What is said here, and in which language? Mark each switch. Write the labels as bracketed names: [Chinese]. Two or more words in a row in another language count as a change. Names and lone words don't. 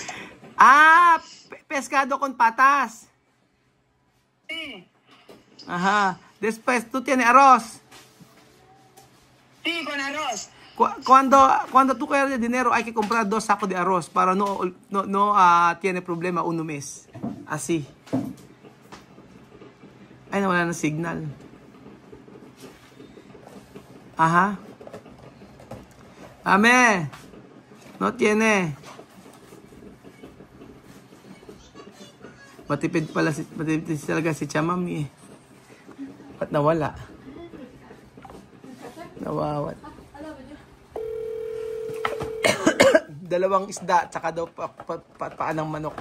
[Spanish] Ah, pescado con patas. Sí. Ajá. Después, ¿tú tienes arroz? Sí, con arroz. Cuando tú quieres dinero, hay que comprar 2 sacos de arroz para no tiene problema uno mes. Así. [Filipino] Ay, nawala na signal. [Spanish] Ajá. Ame. No tiene. [Filipino] Matipid talaga si Chamami eh. Ba't nawala? Nawawat. Dalawang isda, tsaka daw paan ng manok.